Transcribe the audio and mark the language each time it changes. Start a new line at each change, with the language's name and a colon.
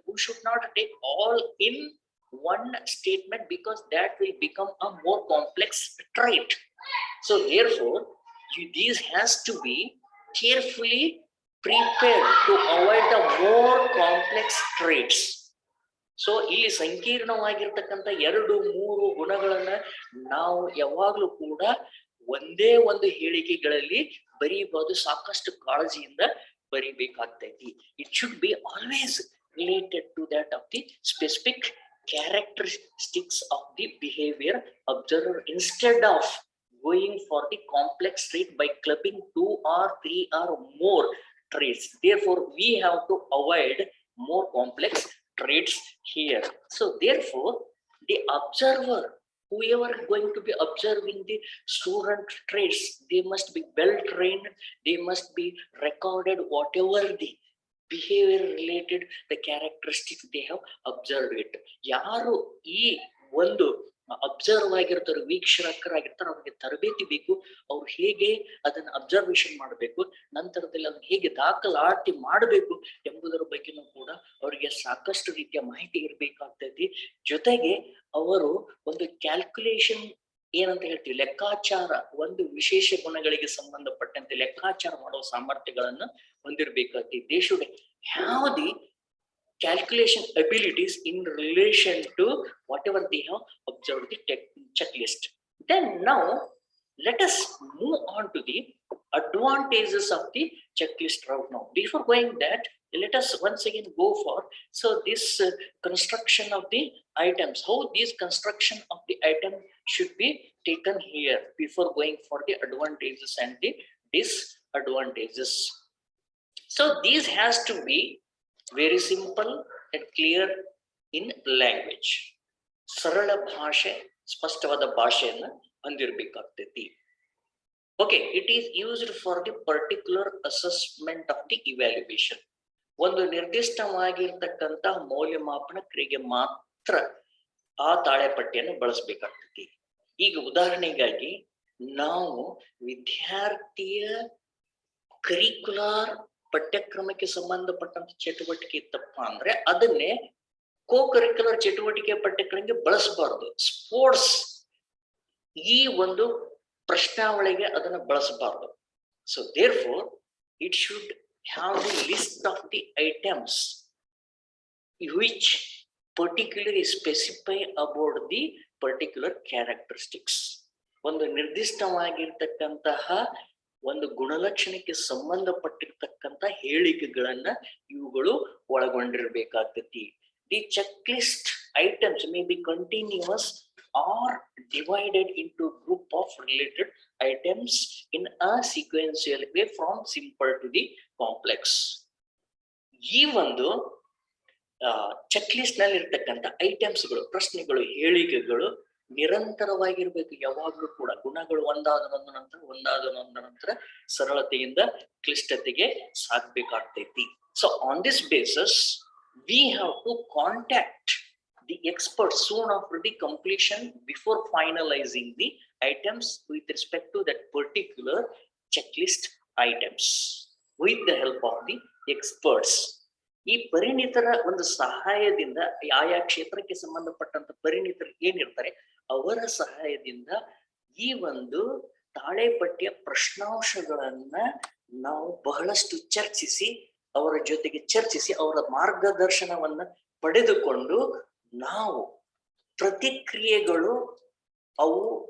English: We should not take all in one statement, because that will become a more complex trait. So therefore these has to be carefully prepared to avoid the more complex traits.
Kannada: So ಇಲ್ಲಿ ಸಂಕೀರ್ಣವಾಗಿರ್ತಕ್ಕಂಥ 2-3 ಗುಣಗಳನ್ನ ನಾವು ಯಾವಾಗ್ಲೂ ಕೂಡ ಒಂದೇ ಒಂದು ಹೇಳಿಕೆಗಳಲ್ಲಿ ಬರೀಬಹುದು. ಸಾಕಷ್ಟು ಕಾಳಜಿಯಿಂದ ಬರಿಬೇಕಾಗ್ತೈತಿ.
English: It should be always related to that of the specific characteristics of the behavior observer, instead of going for the complex trait by clubbing 2 or 3 or more traits. Therefore we have to avoid more complex traits here. So therefore the observer, whoever going to be observing the student traits, they must be well trained, they must be recorded whatever the behavior related, the characteristics they have observed it.
Kannada: ಯಾರು ಈ ಒಂದು observe ಆಗಿರ್ತಾರೆ, ವೀಕ್ಷಕರಾಗಿರ್ತಾರೆ, ಅವ್ರಿಗೆ ತರಬೇತಿ ಬೇಕು. ಅವ್ರು ಹೇಗೆ ಅದನ್ನ ಅಬ್ಸರ್ವೇಷನ್ ಮಾಡಬೇಕು, ನಂತರದಲ್ಲಿ ಅದನ್ನ ಹೇಗೆ ದಾಖಲಾತಿ ಮಾಡಬೇಕು ಎಂಬುದರ ಬಗ್ಗೆನೂ ಕೂಡ ಅವರಿಗೆ ಸಾಕಷ್ಟು ರೀತಿಯ ಮಾಹಿತಿ ಇರಬೇಕಾಗ್ತೈತಿ. ಜೊತೆಗೆ ಅವರು ಒಂದು ಕ್ಯಾಲ್ಕುಲೇಷನ್ ಏನಂತ ಹೇಳ್ತೀವಿ, ಲೆಕ್ಕಾಚಾರ, ಒಂದು ವಿಶೇಷ ಗುಣಗಳಿಗೆ ಸಂಬಂಧಪಟ್ಟಂತೆ ಲೆಕ್ಕಾಚಾರ ಮಾಡುವ ಸಾಮರ್ಥ್ಯಗಳನ್ನ ಹೊಂದಿರಬೇಕಾಗ್ತೈತಿ.
English: They should have the calculation abilities in relation to whatever they have observed the checklist. Then now let us move on to the advantages of the checklist route. Now before going that, let us once again go for this construction of the items, how this construction of the item should be taken here before going for the advantages and the disadvantages. So these has to be very simple and clear in language.
Kannada: ಸರಳ ಭಾಷೆ, ಸ್ಪಷ್ಟವಾದ ಭಾಷೆಯನ್ನು ಹೊಂದಿರಬೇಕಾಗ್ತೈತಿ.
English: Okay, it is used for the particular assessment of the evaluation.
Kannada: ಒಂದು ನಿರ್ದಿಷ್ಟವಾಗಿರ್ತಕ್ಕಂಥ ಮೌಲ್ಯಮಾಪನ ಕ್ರಿಯೆಗೆ ಮಾತ್ರ ಆ ತಾಳೆಪಟ್ಟಿಯನ್ನು ಬಳಸಬೇಕಾಗ್ತೈತಿ. ಈಗ ಉದಾಹರಣೆಗಾಗಿ ನಾವು ವಿದ್ಯಾರ್ಥಿಯ ಕರಿಕ್ಯುಲರ್ ಪಠ್ಯಕ್ರಮಕ್ಕೆ ಸಂಬಂಧಪಟ್ಟಂತ ಚಟುವಟಿಕೆ ಇತ್ತಪ್ಪ ಅಂದ್ರೆ ಅದನ್ನೇ ಕೋ ಕರಿಕ್ಯುಲರ್ ಚಟುವಟಿಕೆ ಪಠ್ಯಕ್ರಮಕ್ಕೆ ಬಳಸಬಾರ್ದು. ಸ್ಪೋರ್ಟ್ಸ್ ಈ ಒಂದು ಪ್ರಶ್ನಾವಳಿಗೆ ಅದನ್ನ ಬಳಸಬಾರ್ದು.
English: So therefore it should have the list of the items which particularly specify about the particular characteristics.
Kannada: ಒಂದು ನಿರ್ದಿಷ್ಟವಾಗಿರ್ತಕ್ಕಂತಹ ಒಂದು ಗುಣಲಕ್ಷಣಕ್ಕೆ ಸಂಬಂಧಪಟ್ಟಿರ್ತಕ್ಕಂಥ ಹೇಳಿಕೆಗಳನ್ನ ಇವುಗಳು ಒಳಗೊಂಡಿರಬೇಕಾಗ್ತೈತಿ.
English: The checklist items may be continuous or divided into group of related items in a sequential way from simple to the complex.
Kannada: ಈ ಒಂದು check list ನಲ್ಲಿ ಇರ್ತಕ್ಕಂಥ ಐಟಮ್ಸ್ಗಳು, ಪ್ರಶ್ನೆಗಳು, ಹೇಳಿಕೆಗಳು ನಿರಂತರವಾಗಿರ್ಬೇಕು. ಯಾವಾಗ್ಲೂ ಕೂಡ ಗುಣಗಳು ಒಂದಾದ ನಂತರ ಸರಳತೆಯಿಂದ ಕ್ಲಿಷ್ಟತೆಗೆ ಸಾಗಬೇಕಾಗ್ತೈತಿ.
English: So on this basis we have to contact the experts soon after the completion before finalizing the items with respect to that particular checklist items with the help of the experts.
Kannada: ಈ ಪರಿಣಿತರ ಒಂದು ಸಹಾಯದಿಂದ, ಆಯಾ ಕ್ಷೇತ್ರಕ್ಕೆ ಸಂಬಂಧಪಟ್ಟಂತ ಪರಿಣಿತರು ಏನಿರ್ತಾರೆ ಅವರ ಸಹಾಯದಿಂದ ಈ ಒಂದು ತಾಳೆಪಟ್ಟಿಯ ಪ್ರಶ್ನಾಂಶಗಳನ್ನ ನಾವು ಬಹಳಷ್ಟು ಚರ್ಚಿಸಿ, ಅವರ ಜೊತೆಗೆ ಚರ್ಚಿಸಿ ಅವರ ಮಾರ್ಗದರ್ಶನವನ್ನ ಪಡೆದುಕೊಂಡು ನಾವು ಪ್ರತಿಕ್ರಿಯೆಗಳು ಅವು